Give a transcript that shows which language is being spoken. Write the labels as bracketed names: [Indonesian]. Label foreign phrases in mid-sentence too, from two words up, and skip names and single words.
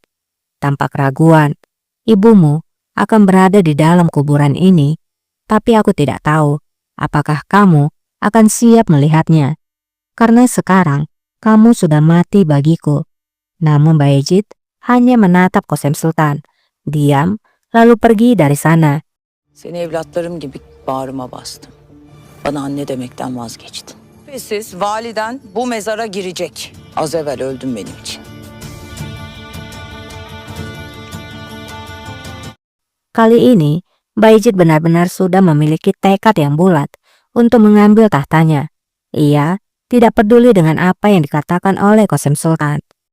[Indonesian] Tanpa keraguan, ibumu akan berada di dalam kuburan ini, tapi aku tidak tahu apakah kamu akan siap melihatnya. Karena sekarang, kamu sudah mati bagiku. Namun Bayezid hanya menatap Kosem Sultan, diam, lalu pergi dari sana. [Turkish] Seni evlatlarım gibi bağrıma bastım. Bana anne demekten vazgeçtin. Şüphesiz validen bu mezara girecek. Az evvel öldün benim için. [Indonesian] Kali ini, Bayezid benar-benar sudah memiliki tekad yang bulat untuk mengambil tahtanya. Ia tidak peduli dengan apa yang dikatakan oleh Kosem Sultan.